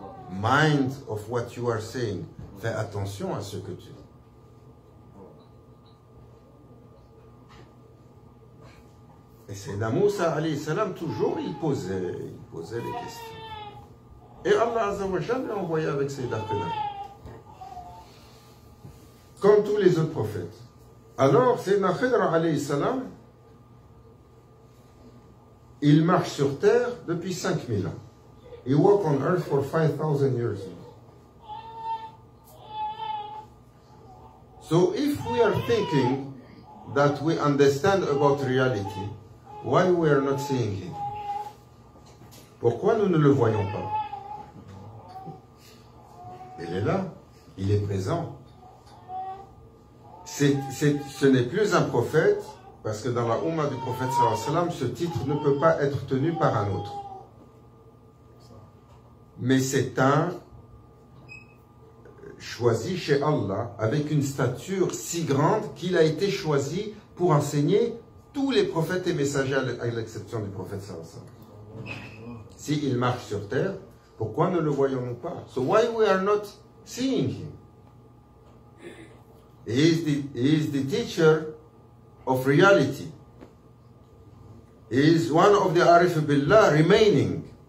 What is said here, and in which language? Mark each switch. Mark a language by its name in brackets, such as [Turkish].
[English] Mind of what you are saying. [French] Fais attention à ce que tu dis. Et c'est Moussa alayhi salam, toujours il posait les questions. Et Allah Azza wa Jalla l'a envoyé avec ses Khidr, comme tous les autres prophètes. Alors, Sayyidina Khidr alayhi salam, il marche sur terre depuis 5000 ans. [English] He walked on earth for 5,000 years. So if we are thinking that we understand about reality, why we are not seeing him? [French] Pourquoi nous ne le voyons pas? Il est là, il est présent. Ce n'est plus un prophète, Parce que dans la Ummah du prophète sallallahu alayhi wa sallam, ce titre ne peut pas être tenu par un autre. Mais c'est un choisi chez Allah avec une stature si grande qu'il a été choisi pour enseigner tous les prophètes et messagers à l'exception du prophète sallallahu alayhi wa sallam. S'il marche sur terre, pourquoi ne le voyons-nous pas? [English] So why we are not seeing him? He is the teacher of reality. He is one of the Arif Billah remaining.